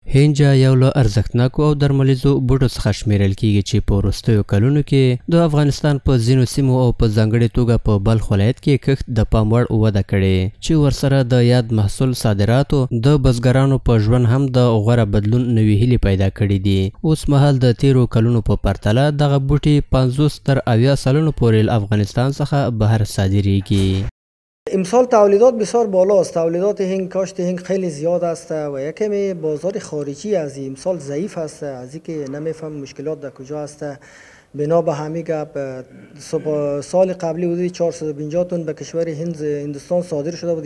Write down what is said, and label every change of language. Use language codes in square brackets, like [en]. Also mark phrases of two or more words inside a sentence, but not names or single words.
[ps] هینج یو له ارزښتناکو او درملیزو بوټو څخه شمیرل کیږي چې په وروستیو کلونو کې د افغانستان په ځینو سیمو او په ځانګړې توګه په بلخ ولایت کې کښت د پام وړ وده کړې چې ورسره د یاد محصول صادراتو د بزګرانو په ژوند هم د غوره بدلون نوې هیلې پیدا کړې دي. اوس مهال د تیرو کلونو په پرتله دغه بوټي 50 تر 80 سالونو پورې له افغانستان څخه بهر صادریږي. [fa] امسال تولیدات بسیار بالا است. تولیدات هنگ، کاشت هنگ خیلی زیاد است و یکمی بازار خارجی از امسال ضعیف است. از اینکه نمیفهم مشکلات در کجا است. بنا به همین گپ سال قبلی حدود 450 تن به کشور هندوستان صادر شده بود.